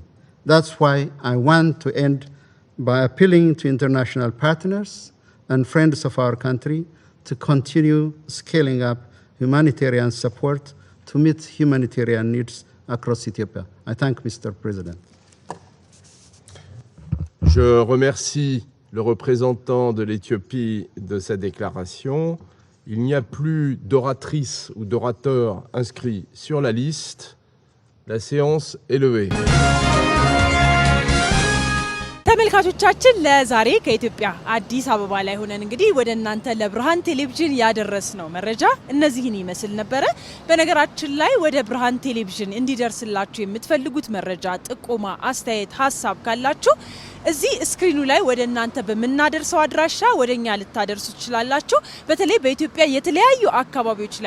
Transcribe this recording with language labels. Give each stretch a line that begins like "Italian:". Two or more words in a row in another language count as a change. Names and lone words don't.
English: That's why I want to end by appealing to international partners and friends of our country to continue scaling up humanitarian support to meet humanitarian needs across Ethiopia. I thank Mr. President.
French: Je remercie le représentant de l'Éthiopie de sa déclaration. Il n'y a plus d'oratrice ou d'orateur inscrit sur la liste. La séance est levée.
Amharic: ተመልካቾቻችን ለዛሬ ከኢትዮጵያ አዲስ አበባ ላይ ሆነን እንግዲህ ወደ እናንተ ለብርሃን ቴሌቪዥን ያደረስነው መረጃ እነዚህን ይመስል ነበር። በነገራችን ላይ ወደ ብርሃን ቴሌቪዥን እንዲደርስላችሁ የምትፈልጉት መረጃ፣ ጥቆማ፣ አስተያየት፣ ሐሳብ ካላችሁ እዚህ ስክሪኑ ላይ ወደ እናንተ በመናደርሰው አድራሻ ወደኛ ልታደርሱ ትችላላችሁ። በተለይ በኢትዮጵያ የተለያዩ አካባቢዎች ላይ